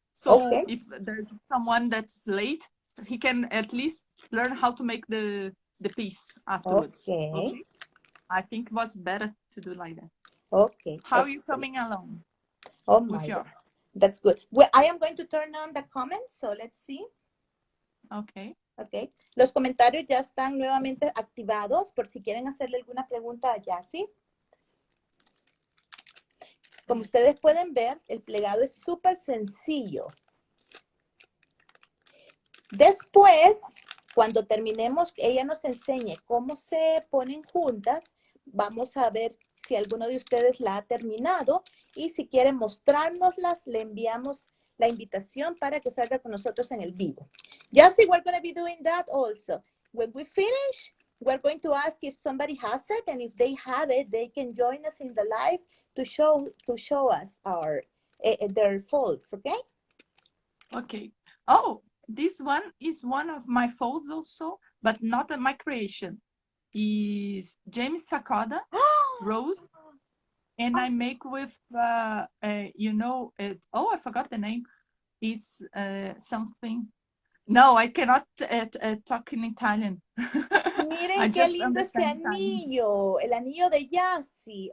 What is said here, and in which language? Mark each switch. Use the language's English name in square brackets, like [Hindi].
[English] So if there's someone that's late, he can at least learn how to make the piece afterwards. Okay. I think it was better to do like that. Okay. How are you coming along? Oh my God. That's good. Well, I am going to turn on the comments, so let's see. Okay. Okay. [Spanish] Los comentarios ya están nuevamente activados por si quieren hacerle alguna pregunta a Jacy. como ustedes pueden ver, el plegado es súper sencillo. Después, cuando terminemos, ella nos enseñe cómo se ponen juntas, vamos a ver si alguno de ustedes la ha terminado y si quieren mostrárnoslas, le enviamos la invitación para que salga con nosotros en el vivo. [English] Jacy, we're going to be doing that also. When we finish, we're going to ask if somebody has it, and if they have it, they can join us in the live to show us their folds, okay? Okay. Oh, this one is one of my folds also, but not my creation. Is James Sakoda rose, and I make with you know, I forgot the name. It's something. No, I cannot talk in Italian. [Spanish] Miren qué lindo ese anillo, el anillo de Jacy.